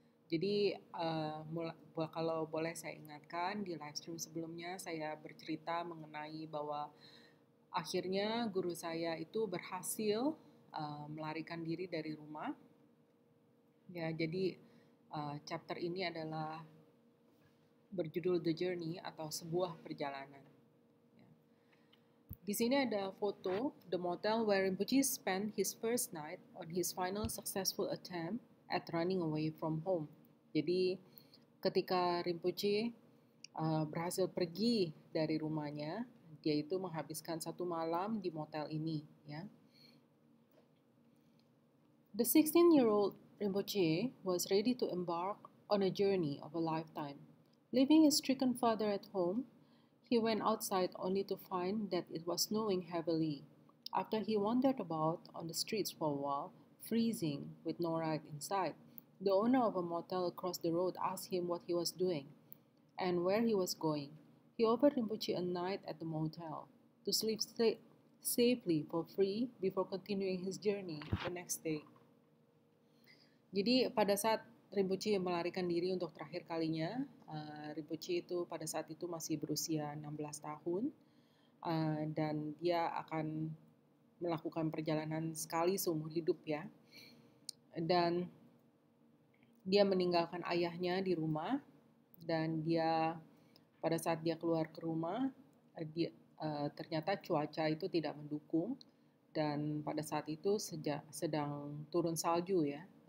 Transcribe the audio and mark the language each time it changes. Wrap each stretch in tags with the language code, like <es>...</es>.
<id>Jadi kalau boleh saya ingatkan, di live stream sebelumnya saya bercerita mengenai bahwa akhirnya guru saya itu berhasil melarikan diri dari rumah. Ya, jadi chapter ini adalah berjudul The Journey atau sebuah perjalanan. Di sini ada foto</id> <en>the motel where Rinpoche spent his first night on his final successful attempt at running away from home.</en> <id>Jadi ketika Rinpoche berhasil pergi dari rumahnya, dia itu menghabiskan satu malam di motel ini. Ya.</id> <en>The 16-year-old Rinpoche was ready to embark on a journey of a lifetime. Leaving his stricken father at home, he went outside only to find that it was snowing heavily. After he wandered about on the streets for a while, freezing with no light inside, the owner of a motel across the road asked him what he was doing and where he was going. He offered Rinpoche a night at the motel to sleep safely for free before continuing his journey the next day.</en> <id>Jadi pada saat Rinpoche melarikan diri untuk terakhir kalinya, Rinpoche itu pada saat itu masih berusia 16 tahun dan dia akan melakukan perjalanan sekali seumur hidup ya. Dan dia meninggalkan ayahnya di rumah dan dia pada saat dia keluar ke rumah ternyata cuaca itu tidak mendukung dan pada saat itu sedang turun salju ya.</id>